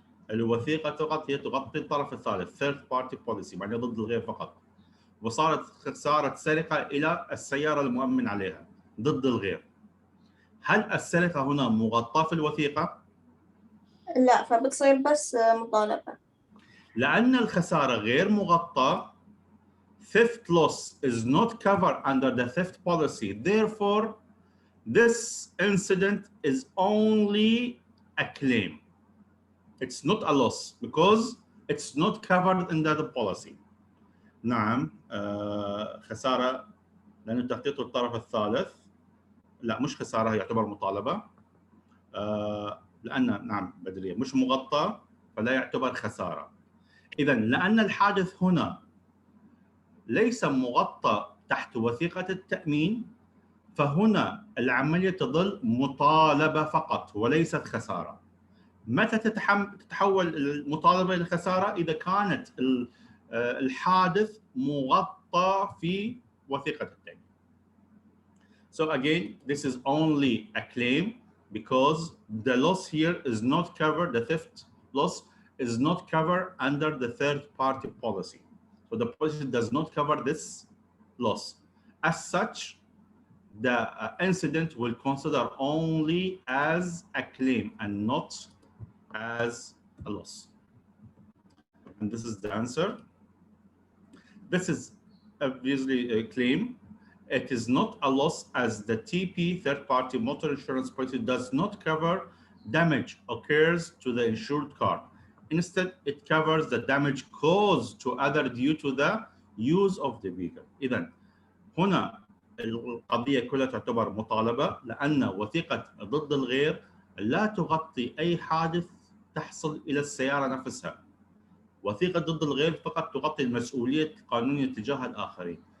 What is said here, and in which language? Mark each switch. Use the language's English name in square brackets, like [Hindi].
[Arabic] الوثيقة فقط هي تغطي الطرف الثالث [English] third party policy [Arabic] معناه ضد الغير فقط. وصارت سرقة إلى السيارة المؤمن عليها ضد الغير. هل السرقة هنا مغطاة في الوثيقة؟ لا فبتصير بس مطالبة. لأن الخسارة غير مغطاة [English] theft loss is not covered under the theft policy. Therefore, this incident is only a claim. It's not a loss because it's not covered under the policy. [Arabic] نعم خسارة لأنه تغطيته الطرف الثالث لا مش خسارة، يعتبر مطالبة. لأن نعم بدرية مش مغطى فلا يعتبر خسارة. إذا لأن الحادث هنا ليس مغطى تحت وثيقة التأمين، فهنا العملية تظل مطالبة فقط وليست خسارة. متى تتحول المطالبة إلى خسارة؟ إذا كانت الحادث مغطى في وثيقة التأمين. [English] So again, this is only a claim because the loss here is not covered, the theft loss is not covered under the third-party policy. So the policy does not cover this loss. As such, the incident will consider only as a claim and not as a loss. And this is the answer. This is obviously a claim. It is not a loss as the TP, third-party motor insurance policy, does not cover damage occurs to the insured car. Instead, it covers the damage caused to other due to the use of the vehicle. [Arabic] إذن هنا القضية كلها تعتبر مطالبة لأن وثيقة ضد الغير لا تغطي أي حادث تحصل إلى السيارة نفسها. وثيقة ضد الغير فقط تغطي المسؤولية القانونية تجاه الآخرين.